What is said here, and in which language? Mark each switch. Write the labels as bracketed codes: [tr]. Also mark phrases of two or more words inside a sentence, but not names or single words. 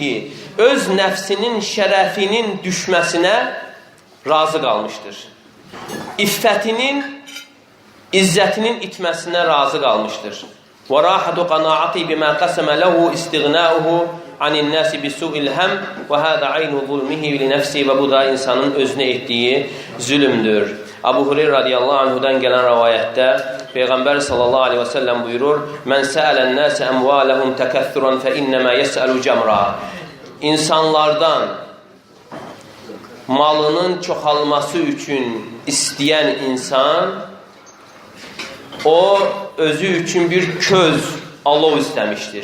[az] Öz nəfsinin şərəfinin düşməsinə razı qalmışdır. İffətinin, izzətinin itməsinə razı qalmışdır. [ar] وَرَاحَةُ قَنَاعَةِ بِمَا قَسَمَ لَهُ اِسْتِغْنَاؤُهُ عَنِ النَّاسِ بِسُوءِ الْهَمْ وَهَذَا عَيْنُ ظُلْمِهِ لِنَفْسِهِ. [az] Və bu da insanın özünə etdiyi zülümdür. Abu Hureyre radiyallahu anhudan gələn rəvayətdə Peyğəmbər [ar] صلى الله عليه وسلم [az] buyurur: [ar] "من سأل الناس أموالهم تكثرا فإنما يسأل جمرا." [az] İnsanlardan malının çoxalması üçün istəyən insan o özü üçün bir köz, alov istəmişdir.